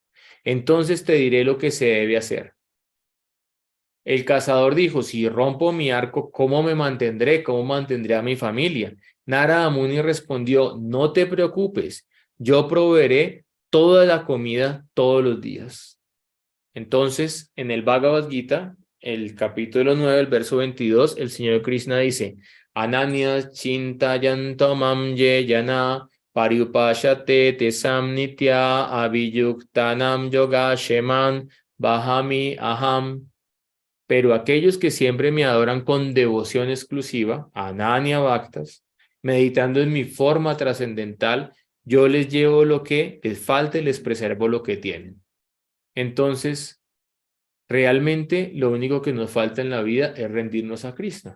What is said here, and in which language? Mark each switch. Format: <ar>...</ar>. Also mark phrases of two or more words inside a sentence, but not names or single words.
<es>Entonces te diré lo que se debe hacer. El cazador dijo: si rompo mi arco, ¿cómo me mantendré? ¿Cómo mantendré a mi familia? Narada Muni respondió: no te preocupes, yo proveeré toda la comida todos los días. Entonces, en el Bhagavad Gita, el capítulo 9, el verso 22, el Señor Krishna dice:</es> <sa>Ananya chintayantamam yena pariupashate tesam nitya abhiyuktanam yoga sheman bahami aham.</sa> <es>Pero aquellos que siempre me adoran con devoción exclusiva,</es> <sa>Ananya Bhaktas,</sa> <es>meditando en mi forma trascendental, yo les llevo lo que les falta y les preservo lo que tienen. Entonces, realmente lo único que nos falta en la vida es rendirnos a Krishna.</es>